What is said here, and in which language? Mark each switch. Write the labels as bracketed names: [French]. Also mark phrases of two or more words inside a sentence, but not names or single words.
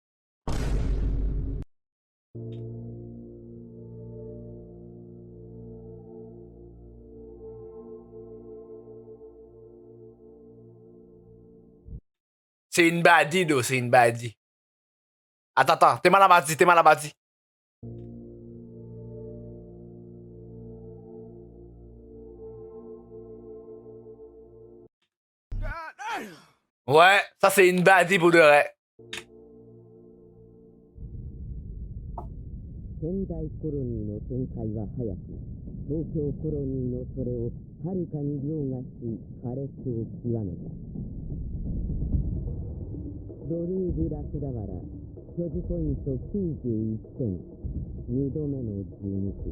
[French] C'est une baddie, do, c'est une baddie. Attends, t'es mal abattu, t'es mal abattu. Ouais, ça c'est une baddie pour de vrai. [Japanese] 仙台コロニーの展開は早く、東京コロニーのそれをはるかに凌駕し、苛烈を極めた。ドルーブ・ラクダワラ、所持ポイント91点、2度目の12区。